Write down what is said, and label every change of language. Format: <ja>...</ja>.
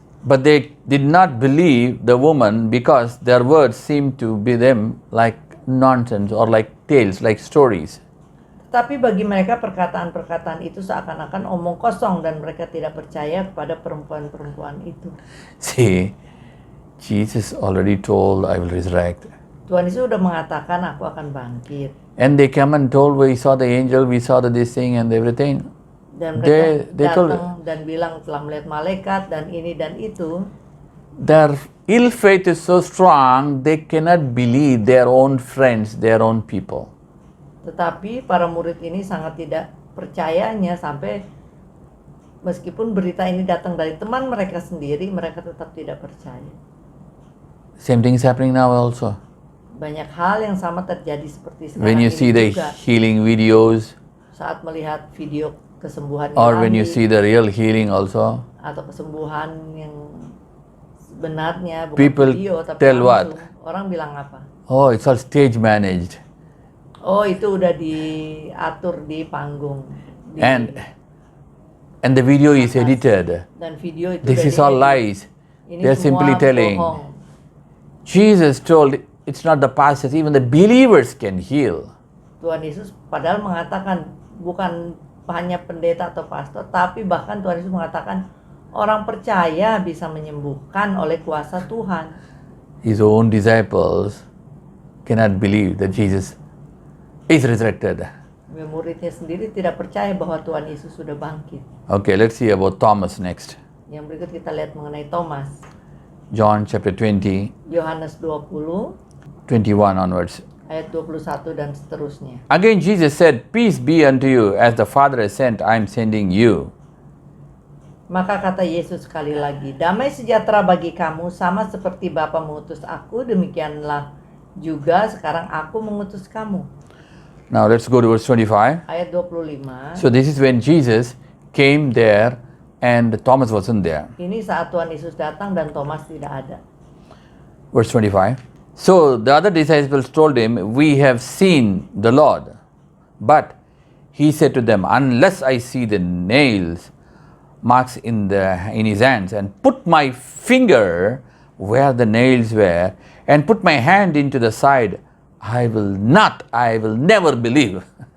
<en>But they did not believe the woman because their words seemed to be them like nonsense or like tales, like stories.</en> <id>Tapi bagi mereka perkataan-perkataan itu seakan-akan omong kosong dan mereka tidak percaya kepada perempuan-perempuan itu.</id> <en>See, Jesus already told, I will resurrect.</en> <id>Tuhan Yesus sudah mengatakan aku akan bangkit.</id> <en>And they come and told, we saw the angel, we saw this thing and everything.</en> <id>Dan mereka</id> <en>They told,</en> <id>datang dan bilang telah melihat malaikat dan ini dan itu.</id> <en>their ill faith is so strong, they cannot believe their own friends, their own people.</en> <id>Tetapi para murid ini sangat tidak percayanya sampai meskipun berita ini datang dari teman mereka sendiri, mereka tetap tidak percaya.</id> <en>Same thing is happening now also.</en> <id>Banyak hal yang sama terjadi seperti sekarang</id> <en>When you</en> <id>ini</id> <en>see the</en> <id>juga.</id> <en>healing videos,</en> <id>Saat melihat video kesembuhan</id> <en>or when you</en> <id>ilahi</id> <en>see the real healing also,</en> <id>atau kesembuhan yang sebenarnya bukan</id> <en>People</en> <id>video tapi</id> <en>tell</en> <id>langsung,</id> <en>what?</en> <id>orang bilang apa?</id> <en>oh, it's all stage managed.</en> <id>Oh, itu udah diatur di panggung.</id> <en>And the video is edited.</en> <id>Dan video itu</id> <en>This</en> <id>udah</id> <en>is all</en> <id>diedit.</id> <en>lies.</en> <id>Ini</id> <en>They're</en> <id>semua</id> <en>simply telling.</en> <id>bohong.</id> <en>Jesus told, it's not the pastors, even the believers can heal.</en> <id>Tuhan Yesus padahal mengatakan bukan hanya pendeta atau pastor, tapi bahkan Tuhan Yesus mengatakan orang percaya bisa menyembuhkan oleh kuasa Tuhan.</id> <en>His own disciples cannot believe that Jesus is resurrected.</en> <id>Muridnya sendiri tidak percaya bahwa Tuhan Yesus sudah bangkit.</id> <en>Okay, let's see about Thomas next.</en> <id>Yang berikut kita lihat mengenai Thomas.</id> <en>John chapter 20,</en> <id>Yohanes 20</id> <en>21 onwards.</en> <id>ayat 21 dan seterusnya.</id> <en>Again Jesus said, peace be unto you, as the Father has sent, I am sending you.</en> <id>Maka kata Yesus sekali lagi, damai sejahtera bagi kamu sama seperti Bapa mengutus aku, demikianlah juga sekarang aku mengutus kamu.</id> <en>Now let's go to verse 25.</en> <id>Ayat 25.</id> <en>So this is when Jesus came there and Thomas wasn't there.</en> <id>Ini saat Tuhan Yesus datang dan Thomas tidak ada.</id> <en>Verse 25. So the other disciples told him, we have seen the Lord. But he said to them, unless I see the nails marks in his hands, and put my finger where the nails were, and put my hand into the side, I will never believe.</en>